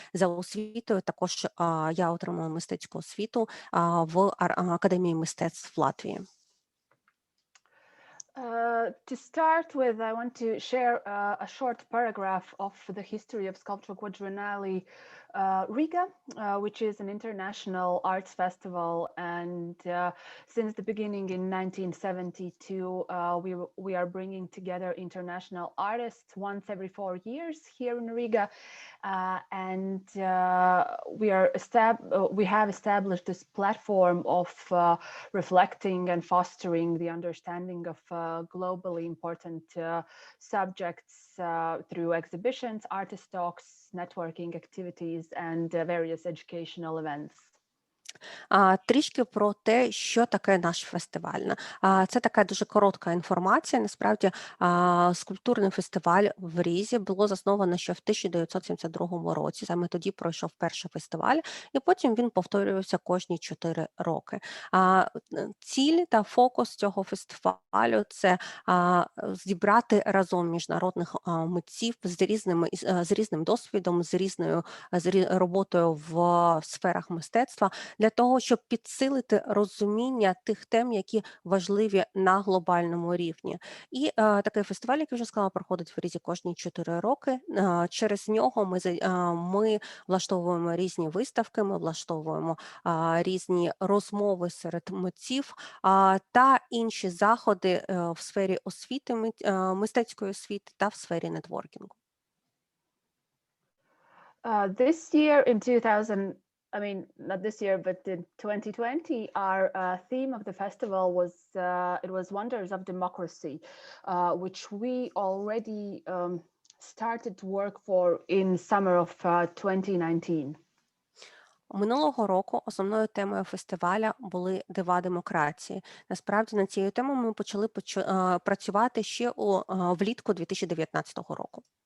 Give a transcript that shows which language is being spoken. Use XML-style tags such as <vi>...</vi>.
<uk>За освітою також я отримала мистецьку освіту в Академії мистецтв Латвії.</uk> <en>To start with, I want to share a short paragraph of the history of Sculpture Quadrennial Riga, which is an international arts festival, and since the beginning in 1972, we are bringing together international artists once every 4 years here in Riga, and we have established this platform of reflecting and fostering the understanding of globally important subjects through exhibitions, artist talks, networking activities, and various educational events.</en> <uk>Трішки про те, що таке наш фестиваль. Це така дуже коротка інформація. Насправді, скульптурний фестиваль в Різі було засновано ще в 1972 році. Саме тоді пройшов перший фестиваль, і потім він повторювався кожні 4 роки. Ціль та фокус цього фестивалю – це зібрати разом міжнародних митців з різним досвідом, з роботою в сферах мистецтва, для того, щоб підсилити розуміння тих тем, які важливі на глобальному рівні. І такий фестиваль, як я вже сказала, проходить в Різі кожні 4 роки. Через нього ми влаштовуємо різні виставки, ми влаштовуємо різні розмови серед митців та інші заходи в сфері освіти, мистецької освіти та в сфері нетворкінгу.</uk> <en>This year in 2000, I mean, not this year, but in 2020, our theme of the festival was it was Wonders of Democracy, which we already started to work for in summer of 2019.</en> <uk>Минулого року основною темою фестиваля були дива демократії. Насправді над цією темою ми почали працювати ще влітку 2019 року.</uk>